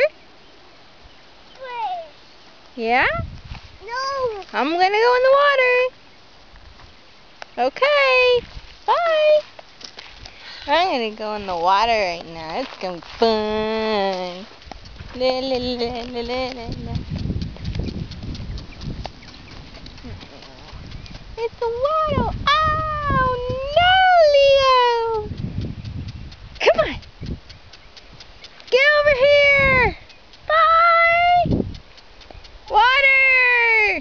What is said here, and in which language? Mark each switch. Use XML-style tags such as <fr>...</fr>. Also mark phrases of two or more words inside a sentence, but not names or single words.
<en>Where? Yeah? No. I'm gonna go in the water. Okay. Bye. I'm gonna go in the water right now. It's gonna be fun. La, la, la, la, la, la. It's the water. Oh no, Leo! Come on. Get over here. Bye. Water.</en>